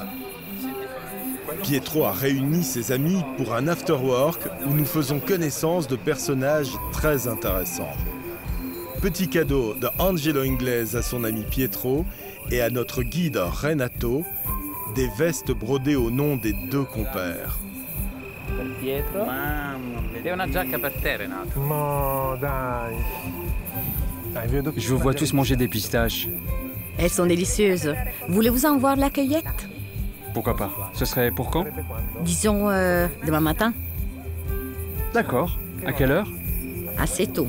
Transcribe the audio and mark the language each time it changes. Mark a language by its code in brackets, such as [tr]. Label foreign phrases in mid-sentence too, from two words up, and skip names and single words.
[fr] Pietro a réuni ses amis pour un afterwork où nous faisons connaissance de personnages très intéressants. Petit cadeau de Angelo Inglese à son ami Pietro et à notre guide Renato, des vestes brodées au nom des deux compères. Pietro. [it] E una giacca per te, Renato. [fr] Je vous vois tous manger des pistaches. Elles sont délicieuses. Voulez-vous en voir la cueillette? Pourquoi pas? Ce serait pour quand? Disons demain matin. D'accord. À quelle heure? Assez tôt.